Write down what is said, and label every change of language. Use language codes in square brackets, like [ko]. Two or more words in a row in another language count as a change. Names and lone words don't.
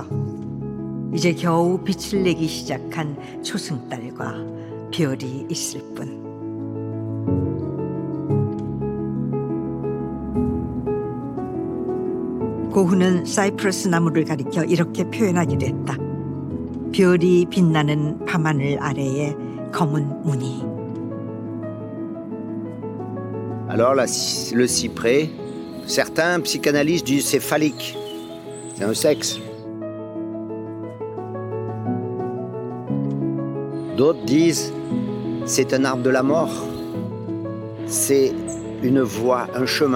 [ko] 이제 겨우 빛을 내기 시작한 초승달과 별이 있을 뿐. 고흐는 사이프러스 나무를 가리켜 이렇게 표현하기도 했다. 별이 빛나는 밤하늘 아래에 검은 무늬. [fr] Alors le cyprès, certains psychanalystes disent c'est phallique, c'est un sexe. D'autres disent c'est un arbre de la mort, c'est une voie, un chemin.